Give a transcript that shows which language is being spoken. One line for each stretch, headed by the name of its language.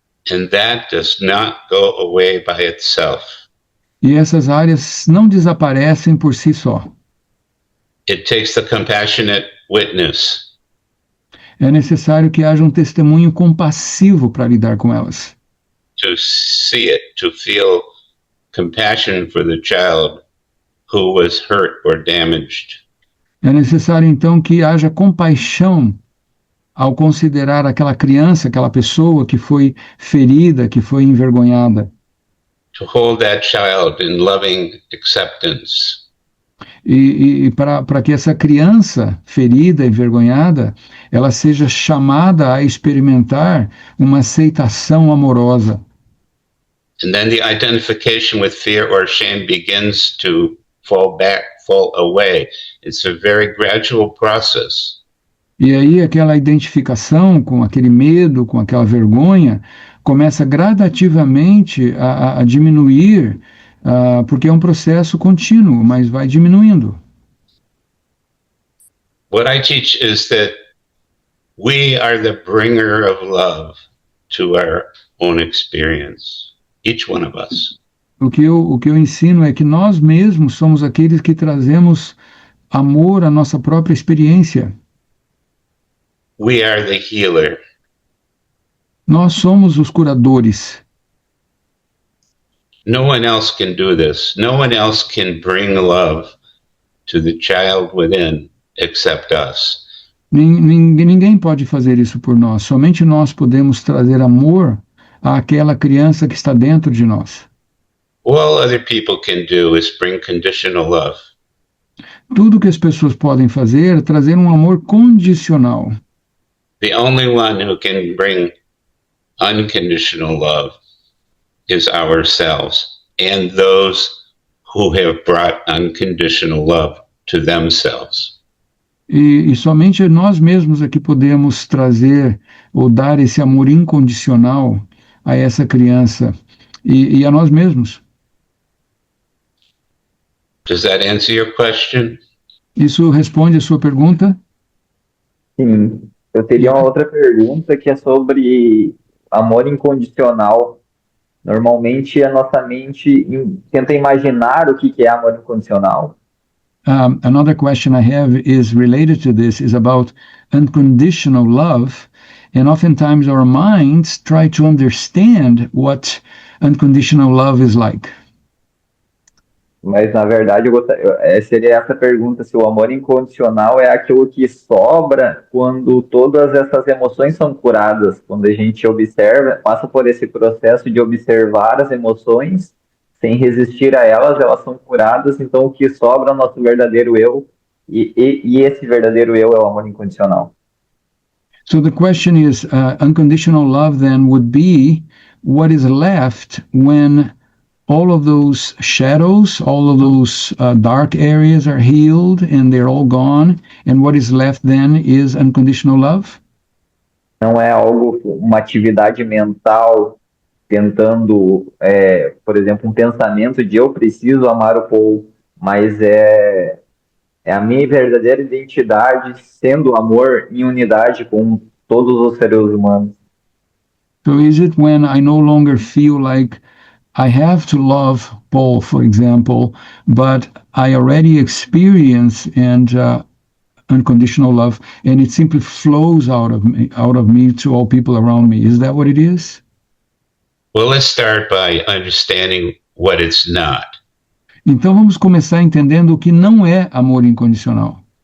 English: And that does not go away by itself.
Portuguese: E essas áreas não desaparecem por si só.
English: It takes the compassionate witness
Portuguese: É necessário que haja um testemunho compassivo para lidar com elas.
English: to see it, to feel compassion for the child who was hurt or damaged.
Portuguese: É necessário, então, que haja compaixão ao considerar aquela criança, aquela pessoa que foi ferida, que foi envergonhada.
English: To hold that child in loving acceptance.
Portuguese: E para que essa criança ferida, envergonhada, ela seja chamada a experimentar uma aceitação amorosa.
English: And then the identification with fear or shame begins to fall away. It's a very gradual process.
Portuguese: E aí aquela identificação com aquele medo, com aquela vergonha, começa gradativamente a diminuir, porque é um processo contínuo, mas vai diminuindo.
English: What I teach is that we are the bringer of love to our own experience, each one of us.
Portuguese: O que eu ensino é que nós mesmos somos aqueles que trazemos amor à nossa própria experiência.
English: We are the healer.
Portuguese: Nós somos os curadores.
English: No one else can do this. No one else can bring love to the child within except us.
Portuguese: Ninguém pode fazer isso por nós. Somente nós podemos trazer amor àquela criança que está dentro de nós.
English: All other people can do is bring conditional love.
Portuguese: Tudo que as pessoas podem fazer é trazer um amor condicional.
English: The only one who can bring unconditional love is ourselves and those who have brought unconditional love to themselves.
Portuguese: E somente nós mesmos é que podemos trazer ou dar esse amor incondicional a essa criança e a nós mesmos.
English: Does that answer your question?
Portuguese: Isso responde a sua pergunta? Sim. Eu teria uma outra pergunta que é sobre amor incondicional. Normalmente a nossa mente tenta imaginar o que é amor incondicional.
English: Another question I have is related to this, is about unconditional love, and oftentimes our minds try to understand what unconditional love is like.
Portuguese: Mas, na verdade, seria essa pergunta, se o amor incondicional é aquilo que sobra quando todas essas emoções são curadas, quando a gente observa, passa por esse processo de observar as emoções, sem resistir a elas, elas são curadas, então o que sobra é o nosso verdadeiro eu, e esse verdadeiro eu é o amor incondicional.
English: So the question is, unconditional love then would be what is left when all of those shadows, all of those dark areas are healed and they're all gone, and what is left then is unconditional love?
Portuguese: Não é algo, uma atividade mental tentando, por exemplo, um pensamento de eu preciso amar o Paul, mas é a minha verdadeira identidade sendo amor em unidade com todos os seres humanos.
English: So is it when I no longer feel like I have to love Paul, for example, but I already experience unconditional love, and it simply flows out of me to all people around me? Is that what it is? Well, let's start by understanding what it's not.
Portuguese: Então vamos começar entendendo o que não é amor incondicional.